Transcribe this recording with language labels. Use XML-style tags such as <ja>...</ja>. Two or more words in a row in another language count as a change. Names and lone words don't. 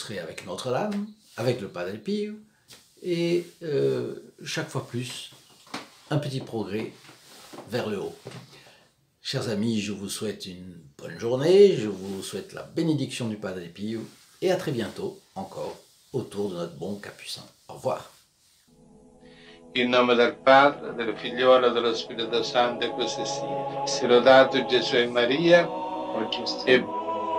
<fr>Vous serez avec Notre-Dame, avec le Padre Pio, et chaque fois plus, un petit progrès vers le haut. Chers amis, je vous souhaite une bonne journée, je vous souhaite la bénédiction du Padre Pio, et à très bientôt encore autour de notre bon capucin. Au revoir.</fr> <it>In nome del Padre, del Figliolo e dello Spirito Santo, e così sia. Sia lodato Gesù e Maria, e</it>